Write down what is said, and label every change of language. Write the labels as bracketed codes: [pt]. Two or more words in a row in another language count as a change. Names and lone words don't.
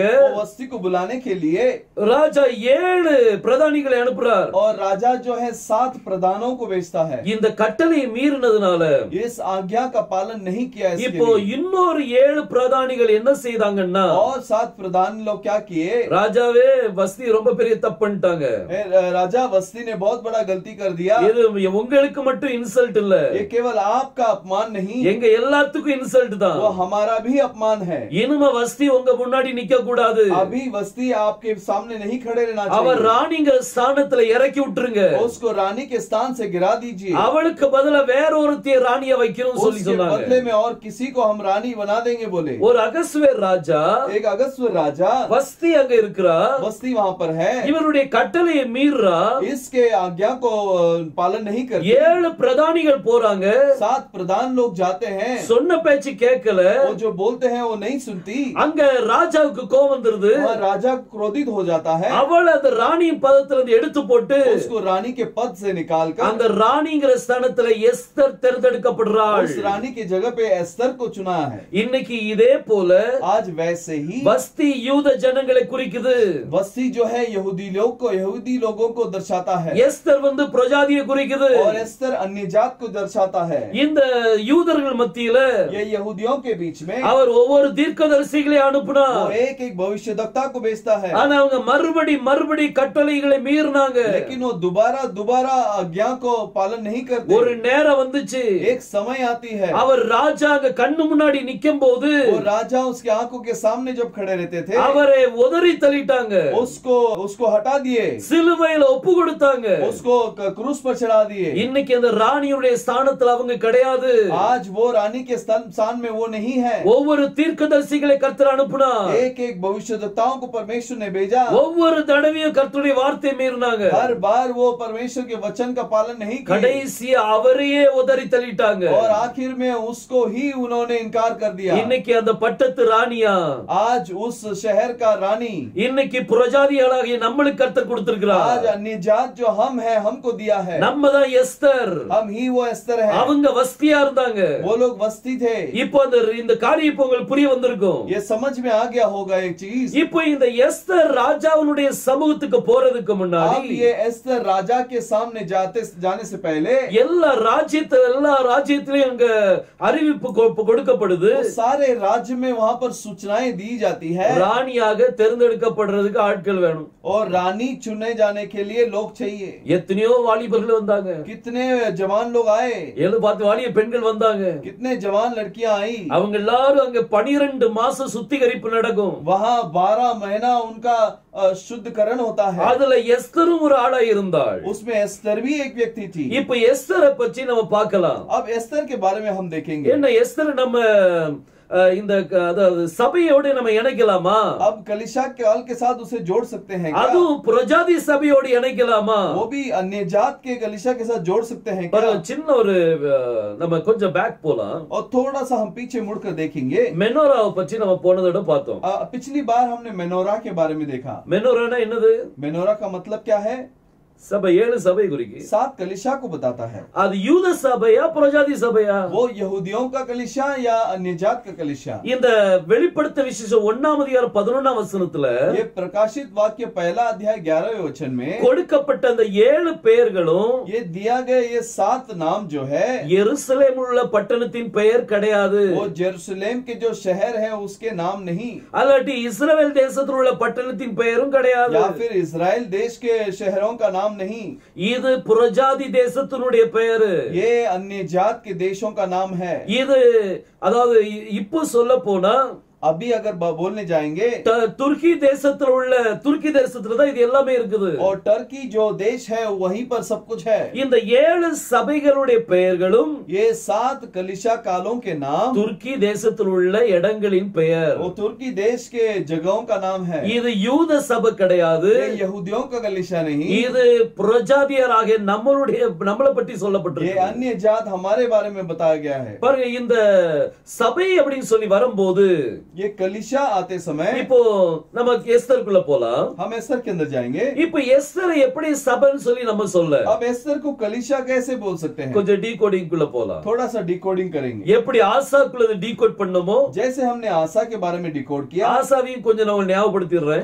[hi] वो वस्ती को बुलाने के लिए [ta] ராஜா 7 பிரதானிகளை அனுப்புறார். [hi] और राजा जो है 7 प्रधानों को भेजता है। [ta] இந்த கட்டளையை மீறினதுனால [hi] इस आज्ञा का पालन नहीं किया इसके [ta] இப்போ [hi] लिए। [ta] இன்னொரு 7 பிரதானிகள் என்ன செய்தாங்கன்னா, [hi] और 7 प्रधान लोग क्या किए? [ta] ராஜாவே வஸ்தி ரொம்ப பெரிய தப்பு பண்ணிட்டாங்க. [hi] राजा वस्ती ने बहुत बड़ा गलती कर दिया। [ta] இது உங்களுக்கு மட்டும் இன்சல்ட் இல்ல, [hi] ये केवल आपका अपमान नहीं, [ta] எங்க எல்லாத்துக்கும் இன்சல்ட் தான். [hi] वो हमारा भी अपमान है। [ta] இனிமே வஸ்தி உங்க முன்னாடி நிக்க கூடாது. [hi] अभी वस्ती आपके सामने नहीं खड़े रहना [ta] அவர் [hi] चाहिए। [ta] ராணிங்க ஸ்தானத்துல இறக்கி விட்டுருங்க. [hi] उसको रानी के स्थान से गिरा दीजिए। [ta] அவளுக்கு பதிலா வேற ஒருத்திய ராணிய வைக்கணும் சொல்லி [hi] उसके [ta] சொன்னாங்க. [hi] बदले में और किसी को हम रानी बना देंगे बोले। [ta] ஒரு அகஸ்வேர் ராஜா, [hi] एक अगस्त्य राजा [ta] வஸ்தி அங்க இருக்கிறா, [hi] वस्ती वहाँ पर है। [ta] இவருடைய கட்டளையை மீறா. [hi] इसके आज्ञा को पालन नहीं करते। [ta] 7 பிரதானிகள் போறாங்க. [hi] 7 प्रधान लोग जाते हैं। [ta] சொன்ன பேச்சு கேட்கல. [hi] वो जो बोलते हैं वो नहीं सुनती। [ta] அங்க ராஜாவுக்கு கோபம் வந்துருது. [hi] वहाँ राजा क्रोधित हो जाता है। [ta] அவள் அந்த ராணியின் பதத்துல இருந்து எடுத்து போட்டு [hi] उसको रानी के पद से निकालकर [ta] அந்த ராணிங்கிற ஸ்தானத்துல எஸ்தர் தேர்ந்தெடுக்கப்படுறாள். [hi] उस रानी की जगह पे एस्तर को चुना है। [ta] இன்னைக்கு இதே போல [hi] आज वैसे ही [ta] வஸ்தி யூத ஜனங்களை குறிக்குது. [hi] वस्ती जो है यहूदी लोगों को दर्शाता है। [ta] எஸ்தர் வந்து பிரஜாதியை குறிக்குது. [hi] और एस्तर अन्य जात को दर्शाता है। [ta] இந்த யூதர்கள் மத்தியில [hi] ये यहूदियों के बीच में [ta] அவர் ஒவ்வொரு தீர்க்கதரிசிகளை அனுப்புனார். [hi] वो एक भविष्यद्वक्ता को भेजता है। [ta] ஆனா அவங்க மறுபடி கட்டளைகளை மீறினாங்க. [hi] लेकिन वो दोबारा आज्ञा को पालन नहीं करते। [ta] ஒரு நேரம் வந்துச்சு, [hi] एक समय आती है। [ta] அவர் ராஜா அங்க கண்ணு முன்னாடி நிக்கும் போது [hi] वो राजा उसके आंखों के सामने जब खड़े रहते थे [ta] அவரை உதறி தள்ளிட்டாங்க. [hi] उसको हटा दिए। [ta] சிலுவையில ஒப்பு கொடுத்தாங்க. [hi] उसको क्रूस पर चढ़ा दिए। [ta] இன்னைக்கு அந்த ராணியுடைய ஸ்தானத்துல அவங்க கிடையாது. [hi] आज वो रानी के स्थान में वो नहीं है। [ta] ஒவ்வொரு தீர்க்கதரிசிகளை கர்த்தர் அனுப்புனார். [hi] एक भविष्यद्वक्ताओं को परमेश्वर ने भेजा। [ta] ஒவ்வொரு தடவையும் கர்த்தருடைய வார்த்தை மீறினாங்க. [hi] हर बार वो परमेश्वर के वचन का पालन नहीं किया। [ta] கடைசியா அவரையே உதறி தள்ளிட்டாங்க. [hi] और आखिर में उसको ही उन्होंने इनकार कर दिया। [ta] இன்னைக்கு அந்த பட்டத்து ராணியா, [hi] आज उस शहर का रानी, [ta] இன்னைக்கு புரஜாதிகளாகிய நம்மளுக்கு கர்த்தர் கொடுத்திருக்கிறார். [hi] आज अन्य जात जो हम है हमको दिया है। [ta] நம்ம தான் எஸ்தர். [hi] हम ही वो एस्तर है। [ta] அவங்க வஸ்தியா இருந்தாங்க. [hi] वो लोग वस्ती थे। [ta] இப்போ இந்த காரியம் இப்போ உங்களுக்கு புரிய வந்திருக்கும். [hi] ये समझ में आ गया होगा एक चीज। [ta] இப்போ இந்த எஸ்தர் ராஜாவுடைய சமூகத்துக்கு போறதுக்கு முன்னாடி [hi] अब ये एस्तर राजा के सामने जाने से पहले [ta] எல்லா ராஜ்யத்திலயும் அங்க அறிவிப்பு கொடுக்கப்படுது. [hi] सारे राज्य में वहाँ पर सूचनाएं दी जाती है। [ta] ராணியாக தேர்ந்தெடுக்கப்படுறதுக்கு ஆட்கள் வேணும். [hi] और रानी चुने जाने के लिए लोग चाहिए। [ta] எத்தனையோ வாலிபர்கள் வந்தாங்க. [hi] कितने जवान लोग आए। [ta] 7 வாலிப பெண்கள் வந்தாங்க. [hi] कितने जवान लड़कियां आई। [ta] அவங்க எல்லாரும் அங்க 12 மாசம் சுத்திகரிப்பு நடக்கும். [hi] वहाँ 12 महीना उनका शुद्धकरण होता है। [ta] அதுல எஸ்தரும் ஒரு ஆளா இருந்தாள். [hi] उसमें एस्तर भी एक व्यक्ति थी। [ta] இப்ப எஸ்தரை பற்றி நம்ம பார்க்கலாம். [hi] अब एस्तर के बारे में हम देखेंगे। [ta] என்ன எஸ்தர் நம்ம இந்த அதாவது சபையோடு நம்ம இணைக்கலாமா? [hi] अब कलीसिया काल के साथ उसे जोड़ सकते हैं क्या? [ta] அது புரஜாதி சபையோடு இணைக்கலாமா? [hi] वो भी अन्य जात के कलीसिया के साथ जोड़ सकते हैं [ta] ஒரு [hi] क्या? [ta] சின்ன ஒரு நம்ம கொஞ்சம் பேக் போலாம். [hi] और थोड़ा सा हम पीछे मुड़कर देखेंगे। [ta] மெனோராவை பற்றி நம்ம போன தடவை பார்த்தோம். [hi] पिछली बार हमने मेनोरा के बारे में देखा। [ta] மெனோரானா என்னது? [hi] मेनोरा का मतलब क्या है? [ta] சபை 7 சபை குறிக்கு. [hi] 7 कलीसिया को बताता है। [ta] அது யூத சபையா புரஜாதி சபையா? [hi] वो यहूदियों का कलीसिया या अन्य जात का कलीसिया? [ta] இந்த வெளிப்படுத்த விசேஷம் 1ஆம் அதிகாரம் 11ஆம் வசனத்துல [hi] ये प्रकाशित वाक्य पहला अध्याय 11वें वचन में [ta] கொடுக்கப்பட்ட அந்த 7 பெயர்களும் [hi] ये दिया गया ये 7 नाम जो है [ta] எருசலேமில் உள்ள பட்டணத்தின் பெயர் கிடையாது. [hi] वो जेरूसलेम के जो शहर है उसके नाम नहीं, [ta] அல்லாட்டி இஸ்ரவேல் தேசத்தில் உள்ள பட்டணத்தின் பெயரும் கிடையாது. [hi] या फिर इजराइल देश के शहरों का नाम नहीं, [ta] இது புரஜாதி தேசத்தினுடைய பெயரு. [hi] ये अन्य जात के देशों का नाम है। [ta] இது அதாவது இப்போ சொல்ல போனா [hi] अभी अगर बोलने जाएंगे [ta] துருக்கி தேசத்துல உள்ள துருக்கி தேசத்துல தான் இது எல்லாமே இருக்குது. [hi] और टर्की जो देश है वहीं पर सब कुछ है। [ta] இந்த 7 சபைகளுடைய பெயர்களும் [hi] ये 7 कलीसिया कालों के नाम [ta] துருக்கி தேசத்தில் உள்ள இடங்களின் பெயர். [hi] वो तुर्की देश के जगहों का नाम है। [ta] இது யூத சபை கிடையாது. [hi] ये यहूदियों का कलीसिया नहीं, [ta] இது புரஜாதியராகிய நம்மளை பற்றி [hi] ये [ta] சொல்லப்பட்டிருக்கு. [hi] अन्य जात हमारे बारे में बताया गया है। [ta] பாருங்க, இந்த சபை அப்படின்னு சொல்லி வரும்போது [hi] ये कलीसिया आते समय [ta] இப்போ நம்ம எஸ்தருக்குள்ள போலாம். [hi] हम एस्तर के अंदर जाएंगे। [ta] இப்போ எஸ்தர் எப்படி சபைன்னு சொல்லி நம்ம சொல்ல [hi] अब एस्तर को कलीसिया कैसे बोल सकते हैं? [ta] கொஞ்சம் டீகோடிங் குள்ள போலாம். [hi] थोड़ा सा डिकोडिंग करेंगे। [ta] எப்படி ஆசாக்குள்ள டீகோட் பண்ணமோ [hi] जैसे हमने आसा के बारे में डिकोड किया, [ta] ஆசாவையும் கொஞ்சம் நான் ஞாபகப்படுத்திடுறேன்.